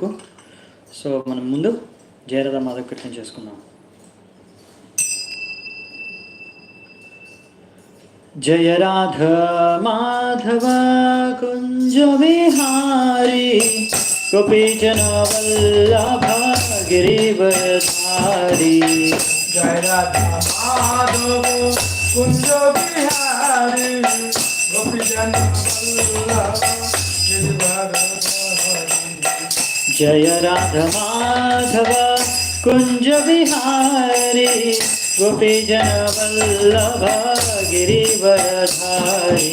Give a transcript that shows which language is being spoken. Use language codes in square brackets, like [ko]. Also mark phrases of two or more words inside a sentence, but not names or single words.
[te] సో మనం ముందు జయరాధ మాధవ కీర్తన చేసుకుందాం. [sa] జయ రాధ మాధవ కుంజ విహారీ గోపీజన వల్లభ గిరివరధారీ. जय राधा माधव कुंज बिहारी गोपीजन वल्लभ गिरिवरधारी. जय राधा माधव कुंज बिहारी गोपीजन वल्लभ गिरिवरधारी.